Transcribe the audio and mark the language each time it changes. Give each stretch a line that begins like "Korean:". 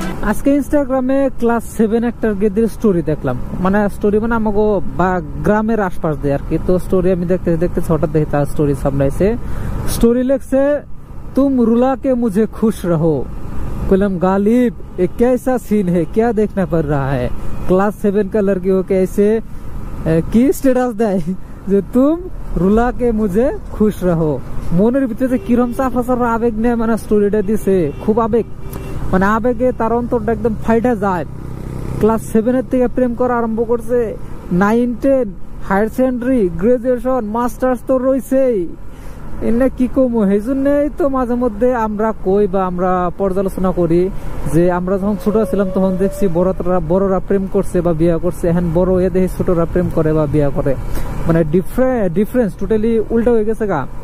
Bangla: আজকে ইনস্টাগ্রামে ক্লাস 7 একটা গেদের স্টোরি দেখলাম, মানে স্টোরি মানে আমাকে বা গ্রামের আশপাশ দিয়ে আর কি। তো স্টোরি আমি দেখতে দেখতে হঠাৎ দেখি তার স্টোরি সামলাইছে। স্টোরি লিখছে,
Hindi: तुम रुला के मुझे खुश रहो। कलम गालिब ये कैसा सीन है, क्या देखना पड़ रहा है। क्लास 7 का लड़की हो कैसे की स्टेटास
Bangla: দেয় যে
Hindi: तुम रुला के मुझे खुश रहो।
Bangla: মনের ভিতরে কিরম চাফাচার আবেগ নেয়, মানে স্টোরিটা দিছে খুব আবেগ, মানে আবেগে তার অন্তরটা একদম ফাইটা যায়। ক্লাস 7 থেকে প্রেম করা আরম্ভ করছে, 9, 10 হায়ার সেকেন্ডারি, গ্রাজুয়েশন, মাস্টার্স তো রয়েছেই। এনে কি কমো, সেই জন্যই তো মাঝে মধ্যে আমরা কই বা আমরা পর্যালোচনা করি যে আমরা যখন ছোট ছিলাম তখন দেখছি বড়রা প্রেম করছে বা বিয়ে করছে, এখন বড় হয়ে দেখি ছোটরা প্রেম করে বা বিয়ে করে, মানে ডিফারেন্স টোটালি উল্টা হয়ে গেছে গা।